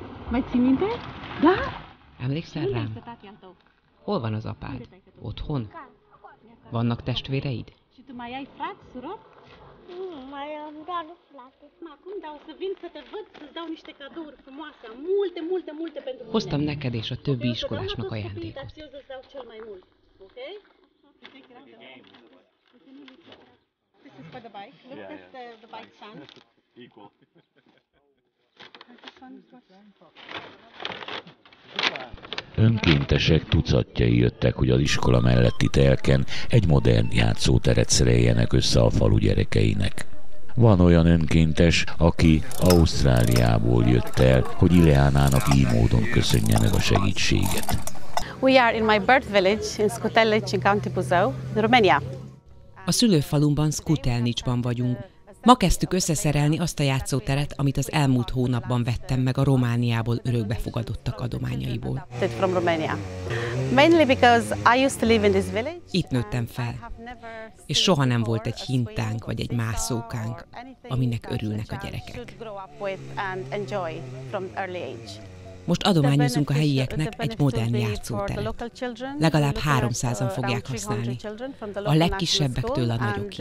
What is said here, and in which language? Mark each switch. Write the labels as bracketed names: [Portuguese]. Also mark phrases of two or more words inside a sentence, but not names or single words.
[Romanian] Mai ții minte? Da? [Hungarian] Emlékszel rám? Hol van az apád? Otthon? Vannak testvéreid? [Romanian] Și tu mai ai frați, surori? Nu, mai am doar frate. Acum, dar o să vin să te văd, să-ți dau niște cadouri frumoase. Multe pentru mine. Hoztam neked és a többi iskolásnak ajándékot. Eu să-ți dau cel mai mult. [English] Ok? This is for the bike. Look, that's the bike stand. Equal. [Hungarian] Önkéntesek tucatjai jöttek, hogy az iskola melletti telken egy modern játszóteret szereljenek össze a falu gyerekeinek. Van olyan önkéntes, aki Ausztráliából jött el, hogy Ileánának így módon köszönje meg a segítséget. [English] We are in my birth village in Scutelnici, in County Buzău, Romania. [Hungarian] A szülőfalumban, Scutelnicsban vagyunk. Ma kezdtük összeszerelni azt a játszóteret, amit az elmúlt hónapban vettem meg a Romániából örökbefogadottak adományaiból. [English] From Romania. Mainly because I used to live in this village. [Hungarian] Itt nőttem fel, és soha nem volt egy hintánk vagy egy mászókánk, aminek örülnek a gyerekek. Most adományozunk a helyieknek egy modern játszóteret. Legalább 300-an fogják használni, a legkisebbektől a nagyokig.